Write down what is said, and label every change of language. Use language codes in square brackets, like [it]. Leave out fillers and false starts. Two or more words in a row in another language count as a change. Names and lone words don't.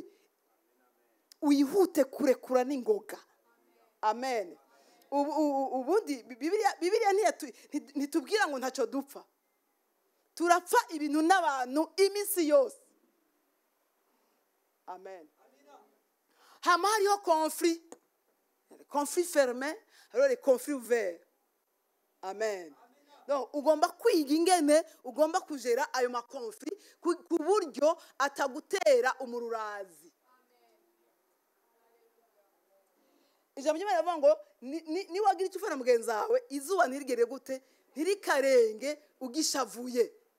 [rn] Wihute kurekura n'ingoga. Amen. Ubundi Bibiliya ntitubwira ngo ntacyo dupfa. Turapfa ibintu n'abantu iminsi yose. [fr] Amen. [rn] Hama hariho [fr] conflit fermé, alors les conflits ouverts. [rn] Amen. ugomba kwiga ingene ugomba kujera ayo makonfli ku buryo atagutera umururazi. Ijambo ry'Imana rivuga ngo ni wagira icyo ufana mugenzi wawe izuba ntirigere gute ntirikarenge ugishavuye.